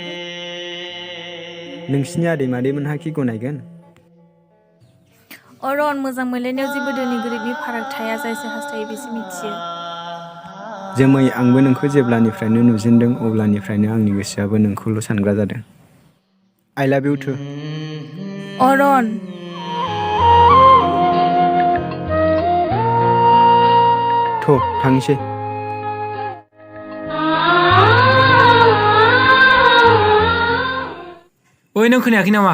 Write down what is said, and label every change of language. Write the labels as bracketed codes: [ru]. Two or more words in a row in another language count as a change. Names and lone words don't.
[brx] नोंसिनि आदै मादैमोनहा कि गनायगोन? अरन मोजां मोनलायनायाव जेबो धोनि गोरिबनि फाराग थाया जायसो हास्थायो बेसो मिथियो। जोमै आंबो नोंखौ जेब्लानिफ्रायनो नुजेनदों अब्लानिफ्रायनो आंनि गोसोआबो नोंखौल' सानग्रा जादों। [en] I love you too। [brx] अरन थ' थांसै। ओइ नों खोनायाखै नामा?